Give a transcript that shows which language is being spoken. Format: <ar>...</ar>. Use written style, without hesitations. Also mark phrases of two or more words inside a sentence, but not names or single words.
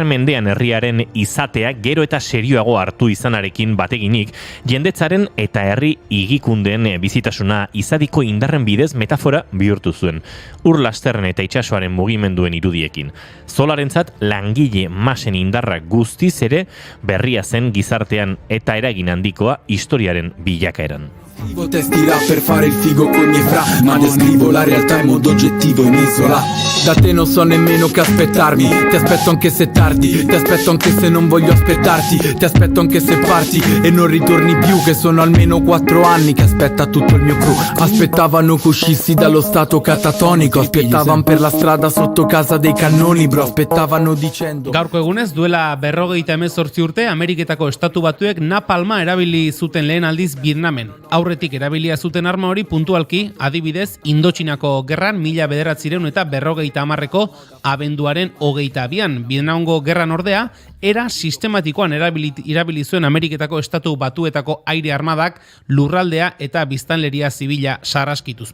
<eu>mendean herriaren izatea gero eta serioago hartu izanarekin bateginik, jendetzaren eta herri higikundeen bizitasuna izadiko indarren bidez metafora bihurtu zuen. Ur lasterren eta itsasoaren mugimenduen irudiekin. Zolarentzat langile masen indarra guztiz ere berria zen gizartean eta eragin handikoa historiaren bilakaeran.</eu> <it>Testi rap per fare il figo coi miei fra, ma descrivo la realtà in modo oggettivo in isola. Da te non so nemmeno che aspettarmi, ti aspetto anche se tardi, ti aspetto anche se non voglio aspettarti, ti aspetto anche se parti e non ritorni più, che sono almeno 4 anni che aspetta tutto il mio crew. Aspettavano che uscissi dallo stato catatonico, aspettavano per la strada sotto casa dei cannoni, bro, aspettavano dicendo.</it> <eu>Gaurko egunez, duela 58 urte, Ameriketako Estatu Batuek napalma erabili zuten lehen aldiz Vietnamen. Aurretik erabilia zuten arma hori puntualki, adibidez, Indotxinako gerran 1950ko abenduaren 22an. Vietnamgo gerran ordea, era sistematikoan erabili zuen Ameriketako Estatu Batuetako aire armadak lurraldea eta biztanleria zibila sarraskituz.</eu>